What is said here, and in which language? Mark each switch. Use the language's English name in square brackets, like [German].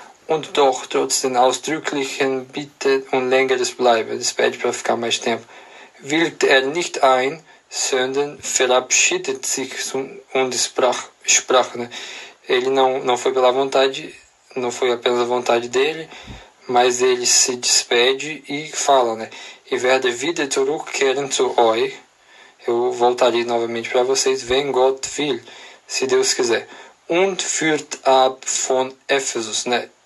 [German] Und doch, trotz den ausdrücklichen Bitte und längeres Bleiben, [Portuguese] eles pedem para ficar mais tempo, [German] willigt nicht ein, sondern verabschiedet sich und sprach, né? [Portuguese] Ele não foi pela vontade, não foi apenas a vontade dele, mas ele se despede e fala, né? [German] Ich werde wieder zurückkehren zu euch. [Portuguese] Eu voltarei novamente para vocês, [German] wenn Gott will, [Portuguese] se Deus quiser. [German] Und führt ab von Ephesus, né?